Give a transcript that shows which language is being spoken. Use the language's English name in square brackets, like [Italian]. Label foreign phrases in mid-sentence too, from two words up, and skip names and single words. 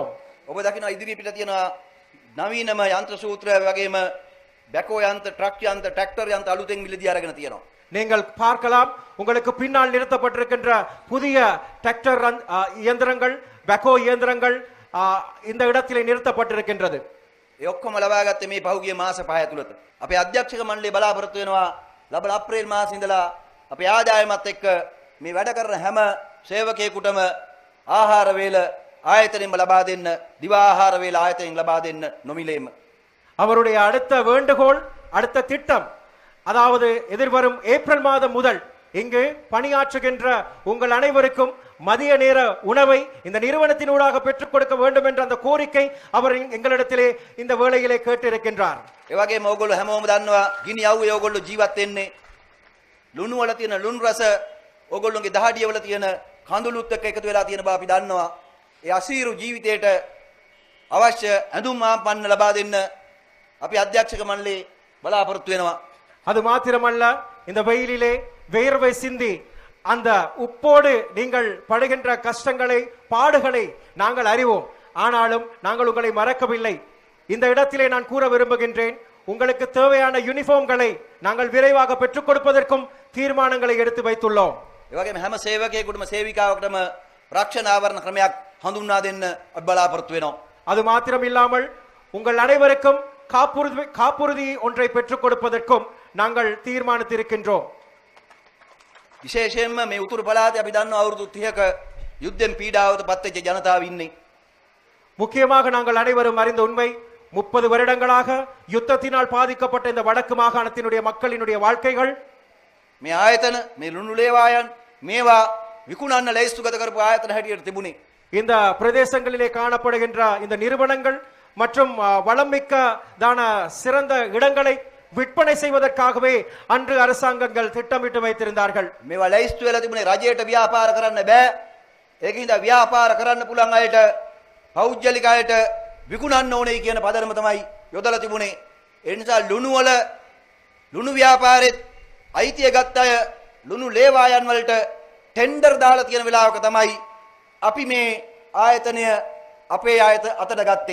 [Sinhala] ඔබ දකිනවා ඉදිරිය පිට තියෙන නවීනම යන්ත්‍ර සූත්‍ර වගේම බැකෝ යන්ත්‍ර, ට්‍රක් යන්ත්‍ර, ට්‍රැක්ටර් යන්ත්‍ර අලුතෙන් මිලදී අරගෙන තියෙනවා. [Tamil] நீங்கள் பார்க்கலாம், உங்களுக்கு பின்னால் நிறுத்தப்பட்டிருக்கின்ற புதிய டிராக்டர் இயந்திரங்கள், பெக்கோ இயந்திரங்கள் இந்த இடத்திலே நிறுத்தப்பட்டிருக்கின்றது. [Sinhala] ඒ ඔක්කොම ලබා ගත්තේ මේ පහුගිය මාස 5 ඇතුළත. අපේ අධ්‍යක්ෂක මණ්ඩලය බලාපොරොත්තු වෙනවා ලබන අප්‍රේල් මාසෙ ඉඳලා අපේ ආදායමත් එක්ක මේ වැඩ කරන හැම සේවකයෙකුටම ආහාර වේල ආයතනෙම ලබා දෙන්න, දිවා ආහාර වේල ආයතනෙන් ලබා දෙන්න නොමිලේම. [Tamil] அவருடைய அடுத்த வேண்டுகோள், அடுத்த திட்டம், அதாவது எதிர்வரும் ஏப்ரல் மாதம் முதல் இங்கு பணியாற்றுகின்ற உங்கள் அனைவருக்கும் மதிய நேர உணவை இந்த நிறுவனத்தினூடாக பெற்றுக் கொடுக்க வேண்டும் என்ற அந்த கோரிக்கை அவர் எங்களிடத்திலே இந்த வேளையிலே கேட்டிருக்கின்றார். [Sinhala] ඒ වගේම ඕගොල්ලෝ හැමෝම දන්නවා ගිනි යව්වේ ඕගොල්ලෝ ජීවත් වෙන්නේ ලුණු වල තියෙන ලුණු රස ඕගොල්ලෝගේ දහඩිය වල තියෙන කඳුළුත් එක්ක එකතු වෙලා තියෙන බව අපි දන්නවා. ඒ අසීරු ජීවිතයට අවශ්‍ය ඇඳුම් ආපන්න ලබා දෙන්න අපි අධ්‍යක්ෂක මණ්ඩලේ බලාපොරොත්තු වෙනවා. [Tamil] அது மாத்திரமல்ல, இந்த வெயிலிலே வேர்வை சிந்தி அந்த உப்போடு நீங்கள் படுகின்ற கஷ்டங்களை, பாடுகளை நாங்கள் அறிவோம். ஆனாலும் நாங்கள் உங்களை மறக்கவில்லை. இந்த இடத்திலே நான் கூற விரும்புகின்றேன், உங்களுக்கு தேவையான யூனிஃபார்ம்களை நாங்கள் விரைவாக பெற்றுக் கொடுப்பதற்கும் தீர்மானங்களை எடுத்து வைத்துள்ளோம். [Sinhala] ඒ වගේම හැම සේවකයෙකුටම සේවිකාවකටම රක්ෂණ ආවරණ ක්‍රමයක් හඳුන්වා දෙන්න අපි බලාපොරොත්තු වෙනවා. [Tamil] அது மாத்திரம் இல்லாமல் உங்கள் அனைவருக்கும் காப்புறுதி ஒன்றை பெற்றுக் கொடுப்பதற்கும் நாங்கள் தீர்மானித்திருக்கின்றோம். [Sinhala] විශේෂයෙන්ම මේ උතුරු පළාතේ අපි දන්නවා අවුරුදු 30ක යුද්ධෙන් පීඩාවට පත්වෙච්ච ජනතාව ඉන්නේ. [Tamil] முக்கியமாக நாங்கள் அனைவரும் அறிந்த உண்மை, 30 வருடங்களாக யுத்தத்தினால் பாதிக்கப்பட்ட இந்த வடக்கு மாகாணத்தினுடைய மக்களினுடைய வாழ்க்கைகள், [Sinhala] මේ ආයතන, මේ ලුණු ලේවායන් මේවා විකුණන්න ලැයිස්තුගත කරපු ආයතන හැටියට තිබුණේ. [Tamil] இந்த பிரதேசங்களிலே காணப்படுகின்ற இந்த நிறுவனங்கள் மற்றும் வளமிக்கதான சிறந்த இடங்களை விற்பனை செய்வதற்காகவே அன்று அரசாங்கங்கள் திட்டமிட்டு வைத்திருந்தார்கள். [Sinhala] මේවා ලැයිස්තු වෙලා තිබුණේ රජයට ව්‍යාපාර කරන්න බෑ. ඒකින්ද ව්‍යාපාර කරන්න පුළුවන් අයට, පෞද්ගලික අයට විකුණන්න ඕනේ කියන පදනම තමයි යොදලා තිබුණේ. ඒ නිසා ලුණු වල ලුණු ව්‍යාපාරෙත් අයිතිය ගත්ත අය ලුණු ලේවායන් වලට ටෙන්ඩර් දාලා තියෙන වෙලාවක තමයි අපි මේ ආයතනය අපේ අතට ගත්තේ.